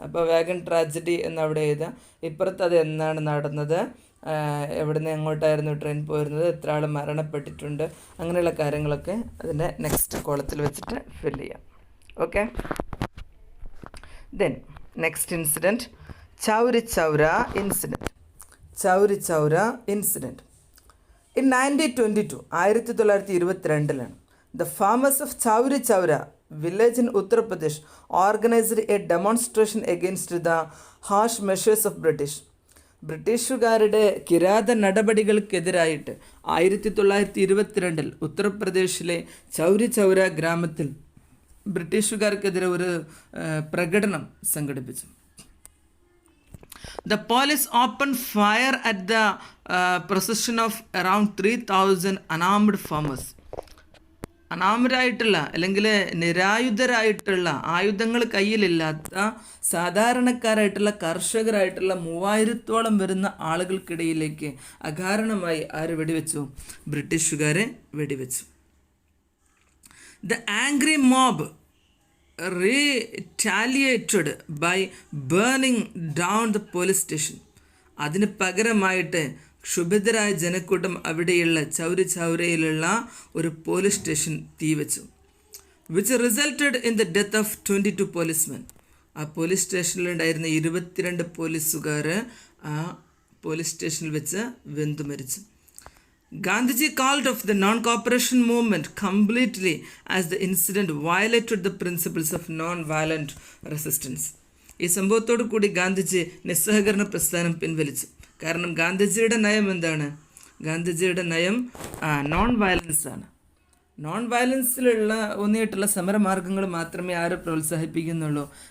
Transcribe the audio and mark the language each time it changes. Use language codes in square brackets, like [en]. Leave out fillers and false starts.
[ml] അപ്പോൾ wagon tragedy എന്നവിടെ എഴുതുക. ഇപ്പുറത്ത് അത് എന്നാണ് നടന്നത്, എവിടെ നിന്ന് എങ്ങോട്ടായിരുന്നു ട്രെയിൻ പോയിരുന്നത്, എത്ര ആൾ മരണപ്പെട്ടിട്ടുണ്ട്, അങ്ങനെയുള്ള കാര്യങ്ങളൊക്കെ അതിൻ്റെ നെക്സ്റ്റ് കോളത്തിൽ വെച്ചിട്ട് ഫില്ല് ചെയ്യാം. [en] Okay, then next incident, Chauri Chaura incident. Chauri Chaura incident in 1922, 1922 the farmers of Chowri Chowra village in Uttar Pradesh organized a demonstration against the harsh measures of British. [ml] ബ്രിട്ടീഷുകാരുടെ കിരാത നടപടികൾക്കെതിരായിട്ട് 1922 ഉത്തർപ്രദേശിലെ ചൗരി ചൗര ഗ്രാമത്തിൽ ബ്രിട്ടീഷുകാർക്കെതിരെ ഒരു പ്രകടനം സംഘടിപ്പിച്ചു. [en] The police opened fire at the procession of around 3,000 unarmed farmers. [ml] അനാമരായിട്ടുള്ള അല്ലെങ്കിൽ നിരായുധരായിട്ടുള്ള ആയുധങ്ങൾ കയ്യിലില്ലാത്ത സാധാരണക്കാരായിട്ടുള്ള കർഷകരായിട്ടുള്ള 3000-ഓളം വരുന്ന ആളുകൾക്കിടയിലേക്ക് അകാരണമായി ആര് വെടിവെച്ചു? ബ്രിട്ടീഷുകാരെ വെടിവെച്ചു. [en] The angry mob retaliated by burning down the police station. [ml] അതിന് പകരമായിട്ട് ക്ഷുഭിതരായ ജനക്കൂട്ടം അവിടെയുള്ള ചൗരി ചൗരയിലുള്ള ഒരു police station തീവച്ചു. [en] Which resulted in the death of 22 policemen. [ml] ആ പോലീസ് സ്റ്റേഷനിലുണ്ടായിരുന്ന 22 പോലീസുകാർ ആ പോലീസ് സ്റ്റേഷനിൽ വെച്ച് വെന്തു മരിച്ചു. [en] Gandhiji called off the non-cooperation movement completely as the incident violated the principles of non-violent resistance. [ml] ഈ സംഭവത്തോടു കൂടി ഗാന്ധിജി നിസ്സഹകരണ പ്രസ്ഥാനം പിൻവലിച്ചു. കാരണം ഗാന്ധിജിയുടെ നയം എന്താണ്? ഗാന്ധിജിയുടെ നയം നോൺ വയലൻസ് ആണ്. നോൺ വയലൻസിലുള്ള ഊന്നിയിട്ടുള്ള സമരമാർഗങ്ങൾ മാത്രമേ ആര് പ്രോത്സാഹിപ്പിക്കുന്നുള്ളൂ?